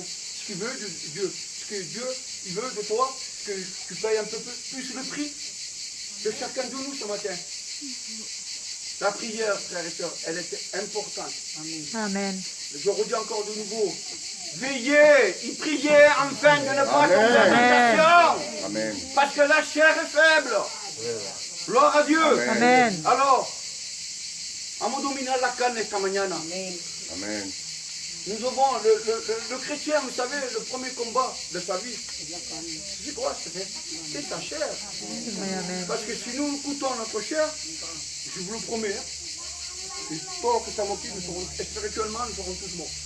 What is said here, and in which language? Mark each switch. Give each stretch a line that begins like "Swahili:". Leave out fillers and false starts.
French: Ce qu'il veut de Dieu, ce que Dieu il veut de toi, que tu payes un peu plus le prix de chacun de nous ce matin. La prière, frères et sœurs, elle était importante. Amen. Je redis encore de nouveau. Veillez, y priez afin de ne pas tomber en tentation. Amen. Parce que la chair est faible. Gloire à Dieu. Amen.
Spanish: Alors, vamos dominar la carne esta mañana.
French: Amen. Nous devons, le chrétien, vous savez, le premier combat de sa vie, c'est quoi? C'est sa chair. Amen. Parce que si nous écoutons notre chair, je vous le promets, et toi que ça m'occupe, spirituellement, nous serons tous morts.